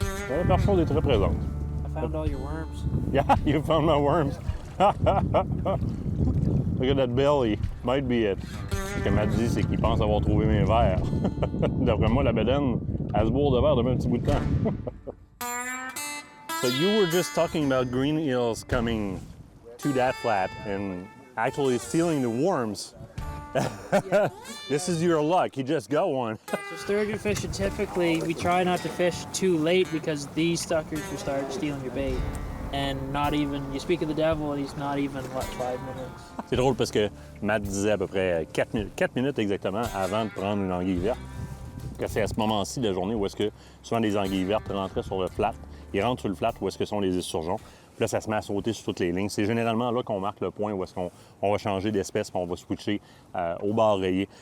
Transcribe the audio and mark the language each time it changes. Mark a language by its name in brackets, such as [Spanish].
[French] La personne est très présente. [English] I found all your worms. Yeah, you found my worms. Look at that belly. Might be it. [French] Ce que Matt dit, c'est qu'il pense avoir trouvé mes verres. D'après moi, la bedaine, elle se bourre de verre depuis un petit bout de temps. [English] So you were just talking about green eels coming to that flat and actually stealing the worms. This is your luck. You just got one. So sturgeon fishing, typically, we try not to fish too late because these suckers will start stealing your bait. And not even, you speak of the devil, and he's not even, what, 5 minutes? [French] C'est drôle parce que Matt disait à peu près 4 minutes exactement avant de prendre une anguille verte. Que c'est à ce moment-ci de la journée où est-ce que souvent les anguilles vertes rentraient sur le flat. Ils rentrent sur le flat où est-ce que sont les esturgeons. Puis là, ça se met à sauter sur toutes les lignes. C'est généralement là qu'on marque le point où est-ce qu'on va changer d'espèce puis on va switcher au bar rayé.